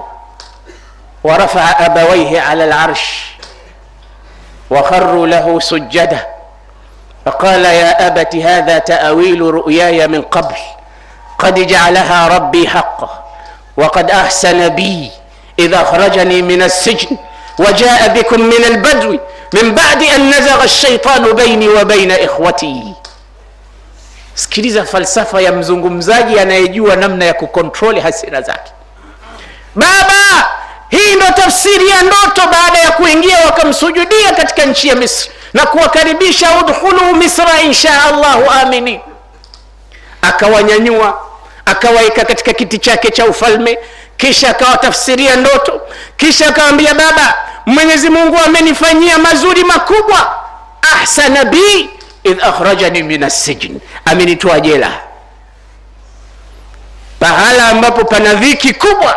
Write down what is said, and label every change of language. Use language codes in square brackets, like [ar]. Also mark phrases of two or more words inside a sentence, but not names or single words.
[ar] ورفع أبويه على العرش وخروا له سجدا فقال يا أبت هذا تأويل رؤياي من قبل قد جعلها ربي حقا وقد أحسن بي إذا أخرجني من السجن وجاء بكم من البدو من بعد أن نزغ الشيطان بيني وبين إخوتي. [sw] Sikiliza falsafa ya mzungumzaji anayejua namna ya kukontroli hasira zake. Baba, hii ndo tafsiri ya ndoto. Baada ya kuingia wakamsujudia katika nchi ya Misri na kuwakaribisha, [ar] ادخلوا مصر إن شاء الله آمنين. [sw] Akawanyanyua, akawaika katika kiti chake cha ufalme, kisha akawatafsiria ndoto, kisha akamwambia, baba, Mwenyezi Mungu amenifanyia mazuri makubwa. [ar] أحسن بي إذ أخرجني من السجن, [sw] amenitoa jela, pahala ambapo pana dhiki kubwa.